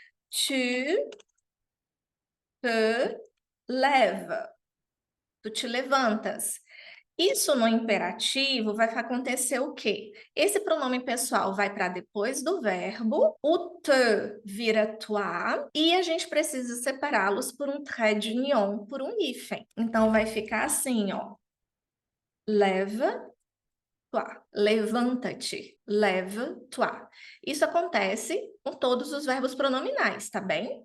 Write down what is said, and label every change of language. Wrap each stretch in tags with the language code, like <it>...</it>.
<fr>Tu te lèves,</fr> <pt>tu te levantas. Isso no imperativo vai acontecer o quê? Esse pronome pessoal vai para depois do verbo, o te vira toi, e a gente precisa separá-los por um trait d'union, por um hífen. Então vai ficar assim, ó.</pt> <fr>Lève-toi,</fr> <pt>levanta-te,</pt> <fr>lève-toi.</fr> <pt>Isso acontece com todos os verbos pronominais, tá bem?</pt>